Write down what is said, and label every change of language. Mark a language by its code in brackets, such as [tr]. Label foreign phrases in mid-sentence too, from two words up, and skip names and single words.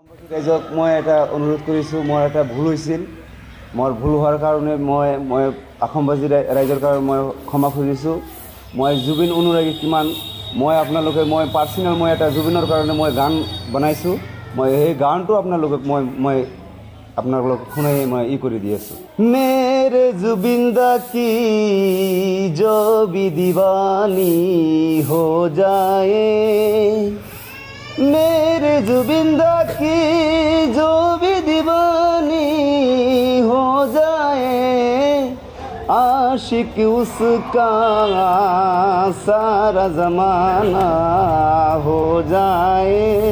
[as] ৰাইজক মই এটা অনুৰোধ কৰিছোঁ, মোৰ এটা ভুল হৈছিল। মোৰ ভুল হোৱাৰ কাৰণে মই অসমবাসী ৰাইজৰ কাৰণে মই ক্ষমা খুজিছোঁ। মই জুবিন অনুৰাগী কিমান, মই পাৰ্চনেল এটা জুবিনৰ কাৰণে মই গান বনাইছোঁ। মই সেই গানটো আপোনালোকক মই আপোনালোকক শুনাই মই কৰি দি আছোঁ। [hi] मेरे जुबिन दा की जो भी दीवानी हो जाए, मेरे जुबिन दा की जो भी दीवानी हो जाए, आशिक उसका सारा ज़माना हो जाए,